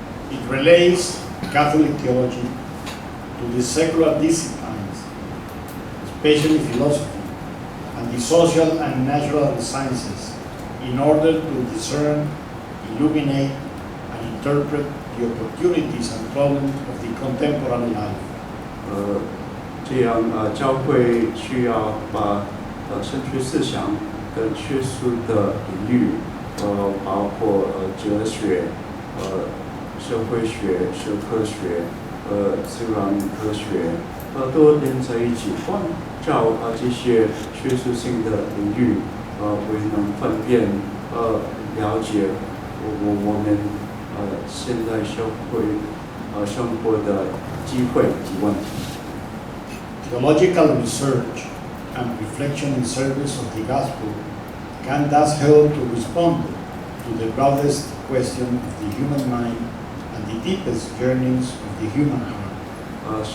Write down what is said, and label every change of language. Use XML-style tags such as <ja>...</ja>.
<en>It relates Catholic theology to the secular disciplines, especially philosophy, and the social and natural sciences, in order to discern, illuminate, and interpret the opportunities and problems of the contemporary life.</en> <zh>这样教会需要把神学思想跟学术的领域，包括哲学、社会学、社科学、自然科学，都连在一起，关照这些学术性的领域，为能分辨、了解我们现代社会生活的机会及问题。</zh> <en>Theological research and reflection in service of the gospel can thus help to respond to the broadest question of the human mind and the deepest yearnings of the human heart.</en>